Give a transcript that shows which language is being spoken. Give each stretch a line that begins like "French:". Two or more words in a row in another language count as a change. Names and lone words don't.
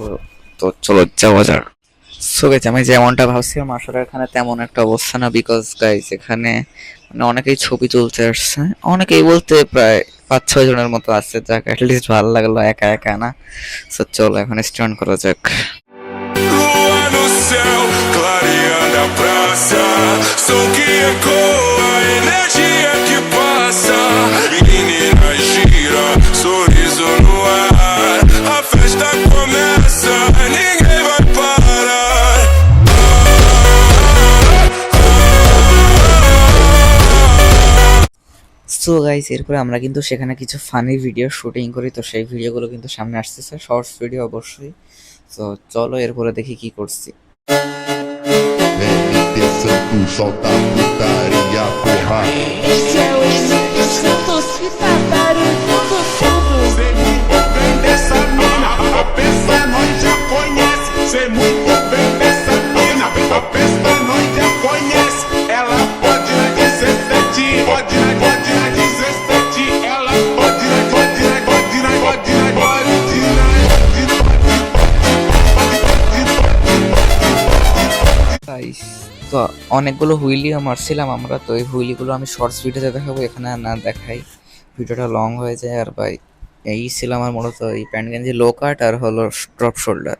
Bangla: তো চলো যাওয়া যাক।
English: so guys,
Bangla: আমি যেমনটা ভাবছিলাম আসলে এখানে তেমন একটা অবস্থা না,
English: because guys
Bangla: এখানে মানে অনেকেই ছবি তুলতে আসছে, অনেকেই বলতে প্রায় 5-6 জনের মতো আছে, যাক অ্যাটলিস্ট ভালো লাগলো একা একা না। সো চলো এখন স্ট্যান্ড করা যাক।
Portuguese: Lua no céu, clareando a praça. Som que ecoa, energia que passa. Menina gira, sorriso no ar. A festa começa, ninguém vai parar.
English: so guys,
Bangla: এরপরে আমরা কিন্তু সেখানে কিছু
English: funny video shooting
Bangla: করি, তো সেই ভিডিওগুলো কিন্তু সামনে আসতেছে,
English: shorts video
Bangla: অবশ্যই। তো চলো এরপরে দেখি কি করছি।
Portuguese: Vem descendo, solta a putaria, porra. Esse é o Henrique Santos que tá barulhando tudo. Cê muito bem dessa mina, a peça nós já conhece. Cê muito bem dessa mina, a peça nós já conhece. Ela pode na 17, pode na 17. Ela pode na, pode na, pode na, pode na, pode
Bangla: গাইস, তো অনেকগুলো হুইলিও মারছিলাম আমরা, তো এই হুইলিগুলো আমি শর্টস ভিডিওতে দেখাবো, এখানে আর না দেখাই, ভিডিওটা লং হয়ে যায়। আর ভাই এই ছিল আমার মূলত এই প্যান্ট গেঞ্জি
English: low cut
Bangla: আর হলো
English: drop shoulder.